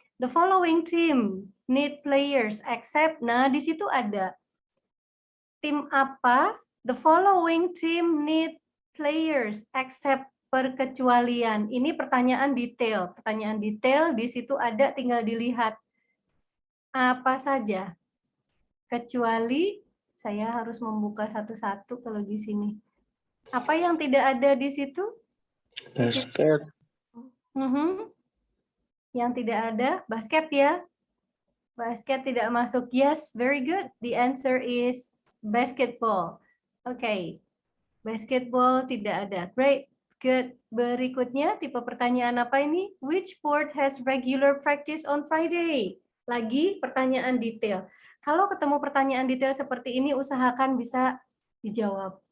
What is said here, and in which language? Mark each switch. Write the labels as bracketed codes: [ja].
[en] The following team need players except. [id] Nah, di situ ada tim apa? [en] The following team need players except, perkecualian. [id] Ini pertanyaan detail. Pertanyaan detail di situ ada, tinggal dilihat apa saja. Kecuali saya harus membuka satu-satu kalau di sini. Apa yang tidak ada di situ? Basket. Yang tidak ada, basket ya. Basket tidak masuk. [en] Yes, very good. The answer is basketball. Okay. Basketball [id] tidak ada. [en] Great. Good. [id] Berikutnya, tipe pertanyaan apa ini? [en] Which sport has regular practice on Friday? [id] Lagi pertanyaan detail. Kalau ketemu pertanyaan detail seperti ini, usahakan bisa dijawab.